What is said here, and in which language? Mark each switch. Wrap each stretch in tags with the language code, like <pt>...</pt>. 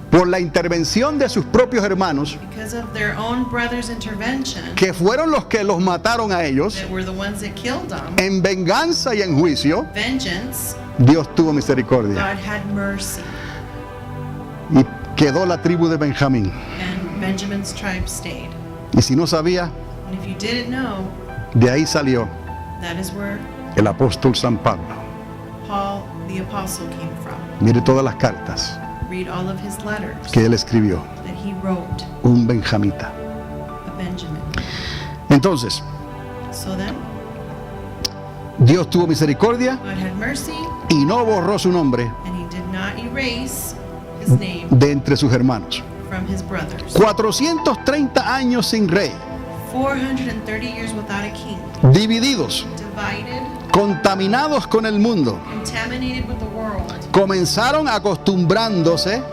<es>por la intervención de sus propios hermanos,</es> <en>because of their own brother's intervention,</en> <es>que fueron los que los mataron a ellos,</es> <en>that were the ones that killed them,</en> <es>en venganza y en juicio,</es> <en>vengeance,</en> <es>Dios tuvo misericordia.</es> <en>God had mercy,</en> <es>Y quedó la tribu de Benjamín.</es> <en>and Benjamin's tribe stayed.</en> <es>Y si no sabía,</es> <en>And if you didn't know,</en> <es>de ahí salió</es> <en>that is where</en> <es>el apóstol San Pablo.</es> <en>Paul the apostle came from.</en> <es>Mire todas las cartas</es> <en>Read all of his letters</en> <es>que él escribió.</es> <en>that he wrote,</en> <es>Un benjamita.</es> <en>a Benjamin.</en> <es>Entonces,</es> <en>So then,</en> <es>Dios tuvo misericordia</es> <en>God had mercy,</en> <es>y no borró su nombre</es> <en>and he did not erase his name</en> <es>de entre sus hermanos.</es> <en>from his brothers.</en> <es>430 años sin rey,</es> <en>430 years without a king,</en> <es>divididos,</es> <en>divided,</en> <es>contaminados con el mundo,</es> <en>contaminated with the world.</en> <es>comenzaron acostumbrándose,</es>